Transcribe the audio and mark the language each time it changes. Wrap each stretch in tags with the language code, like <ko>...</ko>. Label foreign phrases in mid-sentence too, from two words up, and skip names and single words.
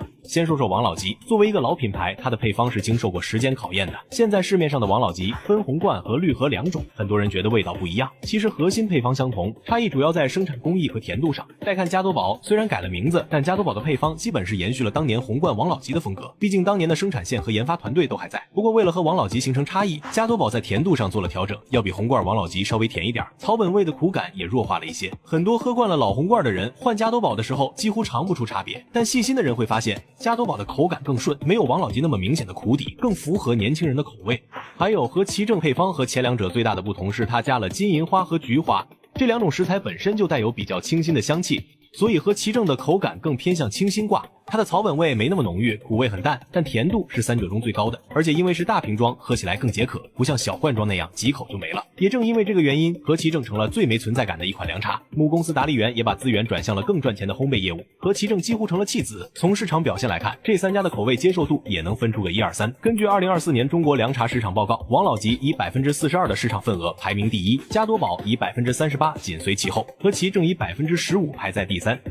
<zh>先說說王老吉，作為一個老品牌，它的配方是經受過時間考驗的。現在市面上的王老吉分紅罐和綠盒2種，很多人覺得味道不一樣，其實核心配方相同，差異主要在生產工藝和甜度上。再看加多寶，雖然改了名字，但加多寶的配方基本是延續了當年紅罐王老吉的風格，畢竟當年的生產線和研發團隊都還在。不過為了和王老吉形成差異，加多寶在甜度上做了調整，要比紅罐王老吉稍微甜一點，草本味的苦感也弱化了一些。很多喝慣了老紅罐的人換加多寶的時候幾乎嘗不出差別，但細心的人會發現加多寶的口感更順，沒有王老吉那麼明顯的苦底，更符合年輕人的口味。還有何其正配方和前兩者最大的不同是它加了金銀花和菊花，這2種食材本身就帶有比較清新的香氣，所以何其正的口感更偏向清新掛。它的草本味沒那麼濃郁，苦味很淡，但甜度是3者中最高的，而且因為是大瓶裝，喝起來更解渴，不像小罐裝那樣幾口就沒了。也正因為這個原因，何其正成了最沒存在感的一款涼茶。母公司達利園也把資源轉向了更賺錢的烘焙業務，何其正幾乎成了棄子。從市場表現來看，這3家的口味接受度也能分出個1、2、3。根據2024年中國涼茶市場報告，王老吉以42%的市場份額排名第1，加多寶以38%緊隨其後，何其正以15%排在第3。</zh>